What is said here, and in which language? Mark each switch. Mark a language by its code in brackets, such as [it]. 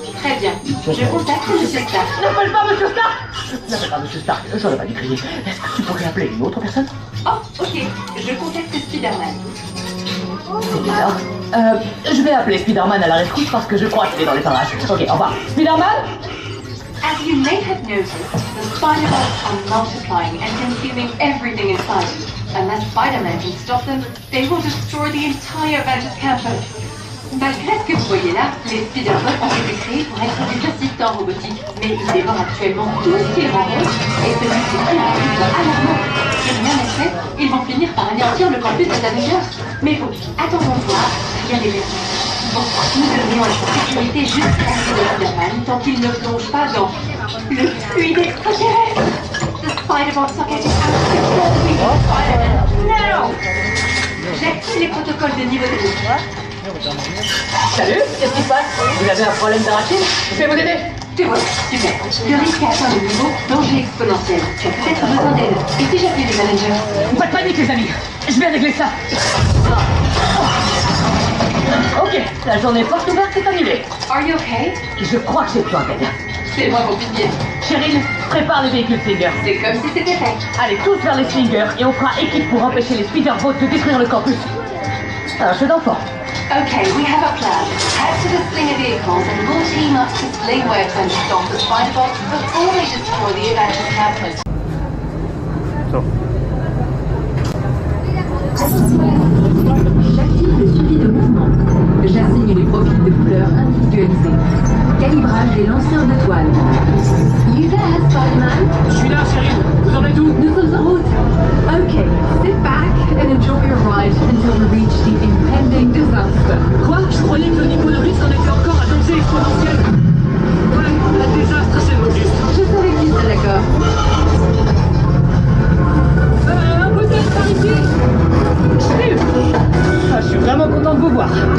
[fr] Très bien. Je contacte M. Stark. N'appelle pas M. Stark! N'appelle pas M. Stark, j'aurais pas dû crier. Est-ce que tu pourrais appeler une autre personne? Oh, ok. Je contacte Spider-Man. C'est bizarre. Je vais appeler Spider-Man à la rescousse parce que je crois qu'il est dans les parages. Ok, au revoir. Spider-Man? [en] As you may have noticed, the Spider-Bots are multiplying and consuming everything in sight. Unless Spider-Man can stop them, they will destroy the entire Avengers campus. [fr] Malgré ce que vous voyez là, les Spider-Bots ont été créés pour être des assistants robotiques, mais ils dévorent actuellement tout ce qu'ils rencontrent et se multiplient à un rythme alarmant. Si rien n'est fait, ils vont finir par anéantir le campus des Avengers. Mais bon, attendons voir, rien n'est perdu. Bon, nous devrions être en sécurité juste à côté de Spider-Man tant qu'il ne plonge pas dans le fluide extraterrestre. [en] The Spider-Bots are getting out of control. We need Spider-Man now! [fr] J'active les protocoles de niveau de vie. Salut, qu'est-ce qui se passe? Vous avez un problème d'arachide? Je vais vous aider. Te voilà, super. Le risque a atteint le niveau danger exponentiel. Tu as peut-être besoin d'aide. Et si j'appelle les managers? Pas de panique les amis, je vais régler ça. Ok, la journée porte ouverte est annulée. [en] Are you okay? [fr] Je crois que j'ai besoin d'aide. C'est moi mon pilier. Chérine, prépare les véhicules Slinger. C'est comme si c'était fait. Allez tous vers les Slingers et on fera équipe pour empêcher les Spider-Bots de détruire le campus. Un jeu d'enfant. [en] Okay, we have a plan. Head to the Slinger vehicles and we'll team up to sling webs and stop the Spider-Bots before they destroy the Avengers campus. [fr] J'active le suivi de mouvement. J'assigne les profils de couleurs individualisés. Calibrage des lanceurs de toiles. [en] You there, Spider-Man? [fr] Je suis là, Cyril. Vous en êtes où? Nous sommes en route. [en] Okay, sit back and enjoy your ride until we reach the impending disaster. [fr] Quoi? Je croyais que le niveau de risque en était encore à danger exponentiel. Ouais, un désastre, c'est le mot juste. Je savais que tu serais d'accord. Un modèle par ici. Je suis vraiment content de vous voir.